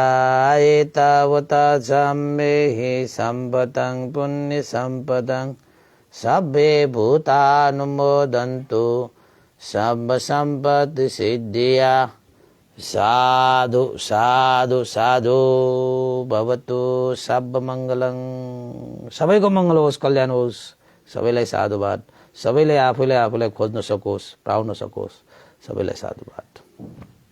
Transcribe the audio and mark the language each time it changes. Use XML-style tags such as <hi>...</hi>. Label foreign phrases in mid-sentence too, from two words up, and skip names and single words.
<pi>एतावता सम्मेहि सम्पदं पुण्यसम्पदं सब्बे भूतानुमोदन्तु सम्ब सम्पत्ति सिद्धिया। साधु साधु साधु भवतु सब मङ्गलं।</pi> <ne>सबैको मङ्गल होस्, कल्याण होस्। सबैलाई साधुवाद। सबैले आफूले खोज्न सकोस्, पाउन सकोस्। सबैलाई साधुवाद।</ne>